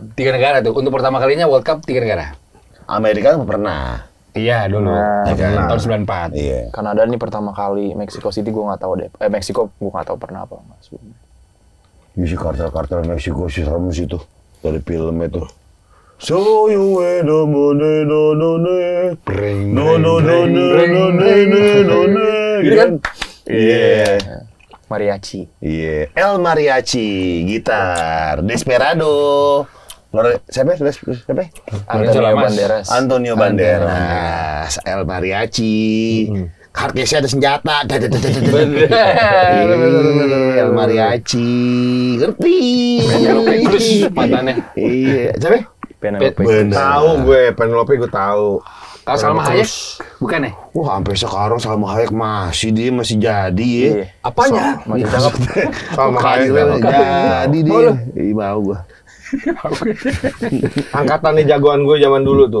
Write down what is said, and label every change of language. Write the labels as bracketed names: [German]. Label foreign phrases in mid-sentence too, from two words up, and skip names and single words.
[Indonesian] 3 negara tuh. Untuk pertama kalinya World Cup 3 negara. Amerika kan pernah. Iya, dulu. Nah, Tahun 94. Iya. Kanada nih pertama kali, Mexico City gue nggak tahu deh. Meksiko gue nggak tahu pernah apa nggak sebelumnya. Misi kartel Meksiko sih serem sih tuh. Dari film itu. [English] So you were the money, no. [Indonesian] Gitu kan? Iya. Mariachi. Iya. El Mariachi, gitar. Desperado. Siapa? Antonio Banderas. Antonio Banderas. El Mariachi. Hardcase ada senjata. El Mariachi. Ngerti. Penelope Cruz mantannya. Iya. Siapa? Penelope. Bener. Tahu gue, Penelope gue tahu. Kalau Salma Hayek, bukan ya? Wah, sampai sekarang Salma Hayek masih jadi ya. Iya. Apanya? Masih cakep. Salma Hayek Jadi dia. Ih, mau gua. angkatannya jagoan gue zaman dulu tuh.